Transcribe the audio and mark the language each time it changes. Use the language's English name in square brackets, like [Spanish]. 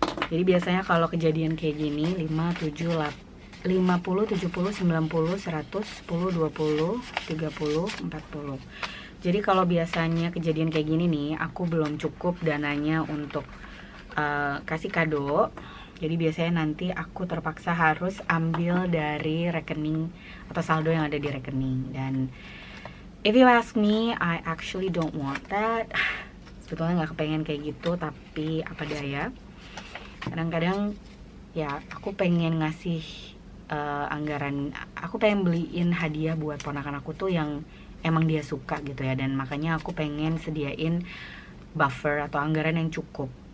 [Indonesian] Jadi biasanya kalau kejadian kayak gini 5, 7, 50, 70, 90, 100, 10, 20, 30, 40. Jadi kalau biasanya kejadian kayak gini nih, aku belum cukup dananya untuk kasih kado. Jadi biasanya nanti aku terpaksa harus ambil dari rekening atau saldo yang ada di rekening. Dan [English] if you ask me, I actually don't want that. [Indonesian] Sebetulnya nggak kepengen kayak gitu, tapi apa daya. Kadang-kadang ya aku pengen ngasih anggaran, aku pengen beliin hadiah buat ponakan aku tuh yang emang dia suka gitu ya, dan makanya aku pengen sediain buffer atau anggaran yang cukup.